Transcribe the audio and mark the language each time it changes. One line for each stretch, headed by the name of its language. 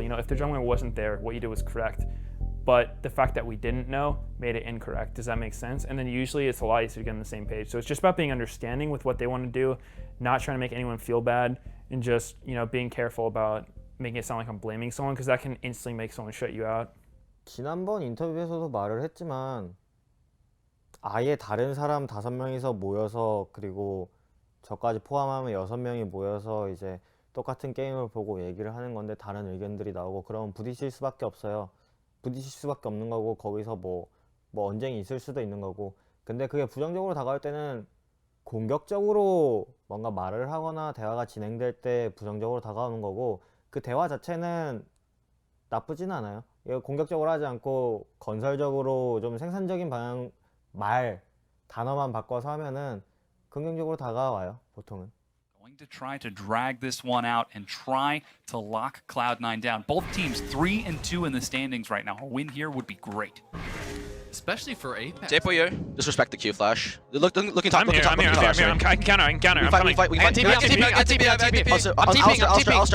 English: If the jungler wasn't there, what you did was correct. But the fact that we didn't know made it incorrect. Does that make sense? And then usually it's a lot easier to get on the same page. So it's just about being understanding with what they want to do, not trying to make anyone feel bad, and just being careful about making it sound like I'm blaming someone, because that can instantly make someone shut you out.
Korean: 지난번 인터뷰에서도 말을 했지만 아예 다른 사람 5명이서 모여서, 그리고 저까지 포함하면 6명이 모여서 이제 똑같은 게임을 보고 얘기를 하는 건데 다른 의견들이 나오고 그러면 부딪힐 수밖에 없어요. 부딪힐 수밖에 없는 거고, 거기서 뭐 언쟁이 있을 수도 있는 거고. 근데 그게 부정적으로 다가올 때는 공격적으로 뭔가 말을 하거나 대화가 진행될 때 부정적으로 다가오는 거고, 그 대화 자체는 나쁘진 않아요. 공격적으로 하지 않고 건설적으로 좀 생산적인 방향, 단어만 바꿔서 하면은 긍정적으로 다가와요, 보통은.
English: Going to try to drag this one out and try to lock Cloud9 down. Both teams 3-2 in the standings right now. A win here would be great. Especially for Apex. J-Boyer, disrespect the Q flash. Looking top, I'm here. I can counter. I'm We fight. I'm TP.